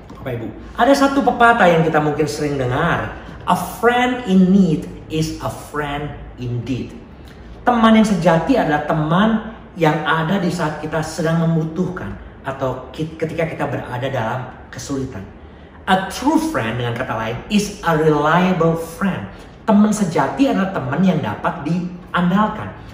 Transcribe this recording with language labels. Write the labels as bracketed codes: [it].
[id] Bapak Ibu, ada satu pepatah yang kita mungkin sering dengar. [en] A friend in need is a friend indeed. [id] Teman yang sejati adalah teman yang ada di saat kita sedang membutuhkan atau ketika kita berada dalam kesulitan. [en] A true friend, [id] dengan kata lain, [en] is a reliable friend. [id] Teman sejati adalah teman yang dapat diandalkan.